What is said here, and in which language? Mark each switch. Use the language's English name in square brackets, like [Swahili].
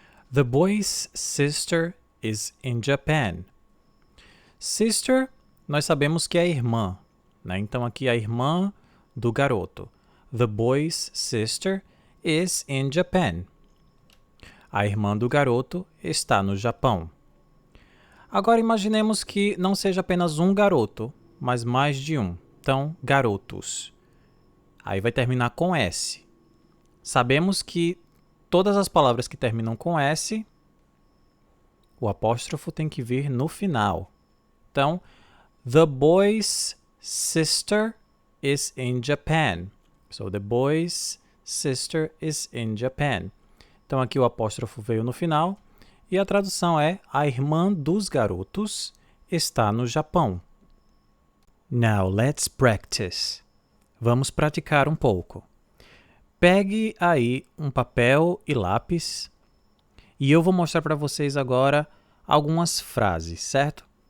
[English] The boy's sister is in Japan. [Portuguese] Sister, nós sabemos que é irmã, né? Então aqui é a irmã do garoto. [English] The boy's sister is in Japan. [Portuguese] A irmã do garoto está no Japão. Agora imaginemos que não seja apenas um garoto, mas mais de um. Então, garotos. Aí vai terminar com S. Sabemos que todas as palavras que terminam com S, o apóstrofo tem que vir no final. [English] Então, the boy's sister is in Japan. So, the boy's sister is in Japan. [Portuguese] Então, aqui o apóstrofo veio no final. E a tradução é: a irmã dos garotos está no Japão. [English] Now, let's practice. [Portuguese] Vamos praticar um pouco. Pegue aí um papel e lápis e eu vou mostrar para vocês agora algumas frases, certo?